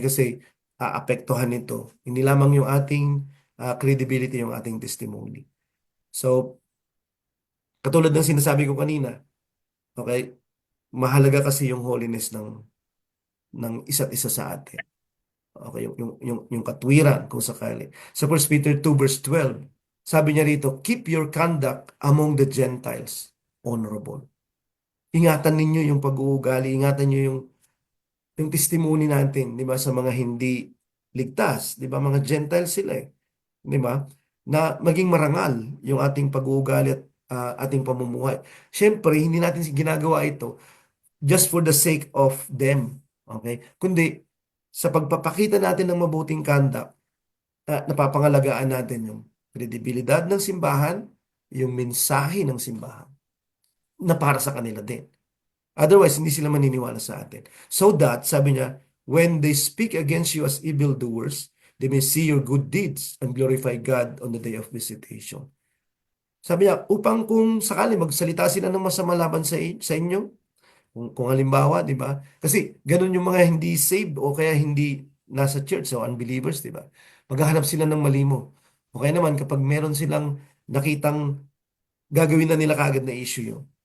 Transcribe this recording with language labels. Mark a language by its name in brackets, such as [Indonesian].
[Filipino] Kasi aapektuhan nito. Hindi lamang yung ating credibility, yung ating testimony. So, katulad ng sinasabi ko kanina, okay? Mahalaga kasi yung holiness ng isa't isa sa atin. Okay, yung katwiran kung sakali. [English] Sa 1 Peter 2 verse 12, [Filipino] sabi niya rito, [English] keep your conduct among the Gentiles honorable. [Filipino] Ingatan ninyo yung pag-uugali, ingatan niyo yung testimony natin, di ba, sa mga hindi ligtas, di ba, mga Gentiles sila eh, di ba, na maging marangal yung ating pag-uugali at ating pamumuhay. Siyempre, hindi natin ginagawa ito [English] just for the sake of them. Okay? [Filipino] Kundi sa pagpapakita natin ng mabuting conduct, napapangalagaan natin yung kredibilidad ng simbahan, yung mensahe ng simbahan na para sa kanila din. Otherwise, hindi sila maniniwala sa atin. [English] So that, [Filipino] sabi niya, [English] when they speak against you as evildoers, they may see your good deeds and glorify God on the day of visitation. [Filipino] Sabi niya, upang kung sakali magsalita sila ng masama laban sa inyo, kung halimbawa, di ba? Kasi ganun yung mga hindi saved o kaya hindi nasa church o unbelievers, di ba? Maghahanap sila ng malimo. O kaya naman kapag meron silang nakitang gagawin na nila kaagad na issue yun.